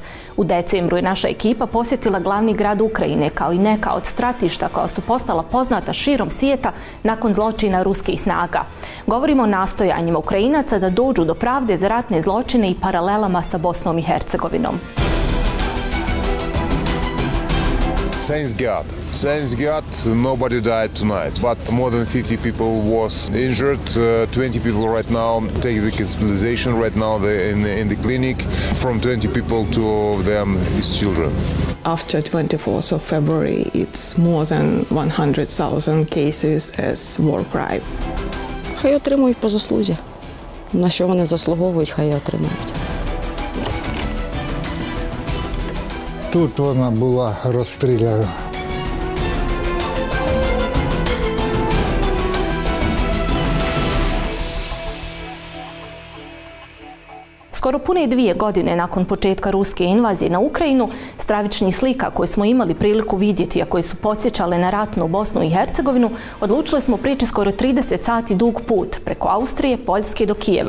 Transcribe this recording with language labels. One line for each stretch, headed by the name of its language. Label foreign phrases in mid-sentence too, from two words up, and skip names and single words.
Bosnian: U decembru je naša ekipa posjetila glavni grad Ukrajine kao i neka od stratišta koja su postala poznata širom svijeta nakon zločina ruskih snaga. Govorimo o nastojanjima Ukrajinaca da dođu do pravde za ratne zločine i paralelama sa Bosnom i Hercegovinom.
English: Thank God. Thank God, nobody died tonight, but more than 50 people was injured. 20 people right now take the hospitalization. Right now they're in the clinic. From 20 people, 2 of them is children. After 24th of February, it's more than 100,000 cases as war crime.
Ukrainian: Хай отримують по заслузі. На що вони заслуговують, хай отримують. Тут вона була розстріляна.
Bosnian: Skoro pune 2 godine nakon početka ruske invazije na Ukrajinu, stravičnih slika koje smo imali priliku vidjeti, a koje su podsjećale na ratnu Bosnu i Hercegovinu, odlučili smo prijeći skoro 30 sati dug put preko Austrije, Poljske do Kijeva.